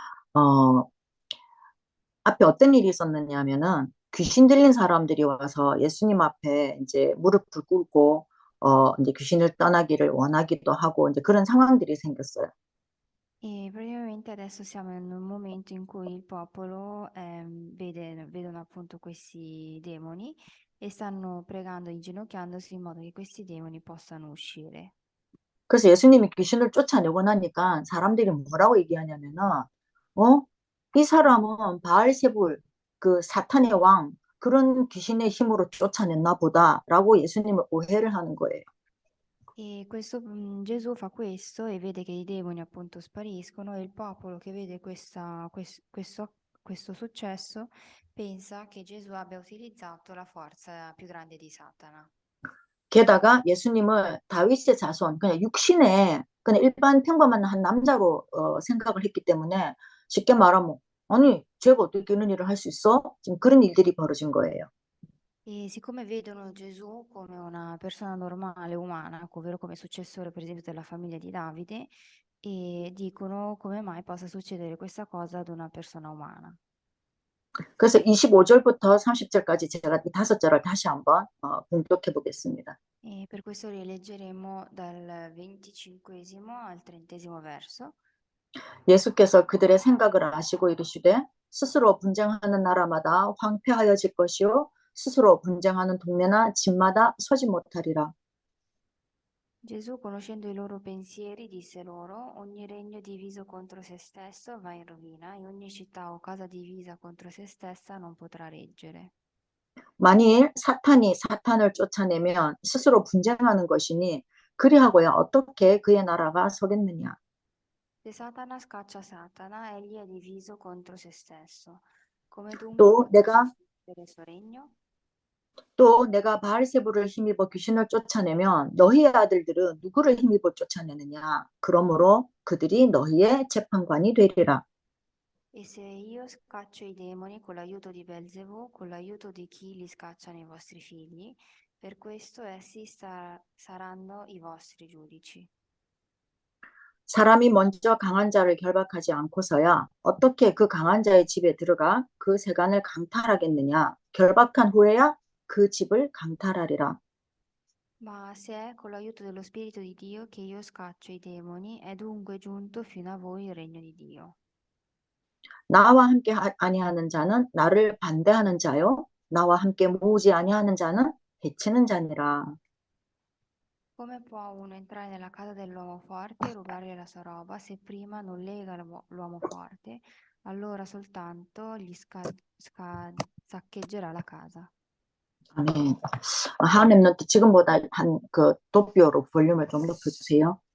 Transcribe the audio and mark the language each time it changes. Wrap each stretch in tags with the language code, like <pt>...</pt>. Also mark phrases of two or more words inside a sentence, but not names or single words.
<ko>어, 앞에 어떤 일이 있었느냐면은 귀신 들린 사람들이 와서 예수님 앞에 이제 무릎을 꿇고 이제 귀신을 떠나기를 원하기도 하고 이제 그런 상황들이 생겼어요.</ko> <it>E praticamente adesso siamo in un momento in cui il popolo vedono appunto questi demoni e stanno pregando, inginocchiandosi in modo che questi demoni possano uscire.</it> <ko>그래서 예수님이 귀신을 쫓아내고 나니까 사람들이 뭐라고 얘기하냐면은 이 사람은 바알세불 그 사탄의 왕 그런 귀신의 힘으로 쫓아냈나 보다라고 예수님을 오해를 하는 거예요.</ko> <it>E Gesù fa questo e vede che i demoni appunto spariscono e il popolo che vede questo successo pensa che Gesù abbia utilizzato la forza più grande di Satana.</it> <ko>게다가 예수님을 다윗의 자손, 그냥 육신의 그냥 일반 평범한 한 남자로 생각을 했기 때문에 쉽게 말하면 아니, 쟤가 어떻게 이런 일을 할 수 있어? 지금 그런 일들이 벌어진 거예요.</ko> <it>E siccome vedono Gesù come una persona normale, umana, ovvero come successore per esempio della famiglia di Davide, e dicono come mai possa succedere questa cosa ad una persona umana.</it> <ko>그래서 25절부터 30절까지 제가 이 다섯 절을 다시 한번 봉독해 보겠습니다.</ko> <it>E per questo rileggeremo dal 25esimo al 30esimo verso.</it> <ko>예수께서 그들의 생각을 아시고 이르시되 스스로 분쟁하는 나라마다 황폐하여질 것이요 스스로 분쟁하는 동네나 집마다 서지 못하리라.</ko> <it>Gesù, conoscendo i loro pensieri, disse loro: Ogni regno diviso contro se stesso va in rovina, e ogni città o casa divisa contro se stessa non potrà reggere.</it> <ko>만일 사탄이 사탄을 쫓아내면 스스로 분쟁하는 것이니 그리하고야 어떻게 그의 나라가 서겠느냐.</ko> <it>Se Satana scaccia Satana, egli è diviso contro se stesso. Come dunque</it> <ko>또</ko> <it>potrà</it> <ko>내가</ko> <it>succedere il suo regno?</it> <ko>또 내가 바알세불을 힘입어 귀신을 쫓아내면 너희의 아들들은 누구를 힘입어 쫓아내느냐. 그러므로 그들이 너희의 재판관이 되리라.</ko> <it>E se io scaccio i demoni con l'aiuto di Belzebù, con l'aiuto di chi li scacciano i vostri figli, per questo essi saranno i vostri giudici.</it> <ko>사람이 먼저 강한 자를 결박하지 않고서야 어떻게 그 강한 자의 집에 들어가 그 세간을 강탈하겠느냐. 결박한 후에야 그 집을 강탈하리라.</ko> <it>Ma se è con l'aiuto dello Spirito di Dio che io scaccio i demoni, è dunque giunto fino a voi il regno di Dio.</it> <ko>나와 함께 아니하는 자는 나를 반대하는 자요. 나와 함께 모으지 아니하는 자는 해치는 자니라.</ko> <it>Come può uno entrare nella casa dell'uomo forte e rubargli la sua roba se prima non lega l'uomo forte? Allora soltanto saccheggerà la casa.</it> <ko>아멘. 하나님은 지금보다 한 그 도표로 볼륨을 좀 높여주세요.</ko>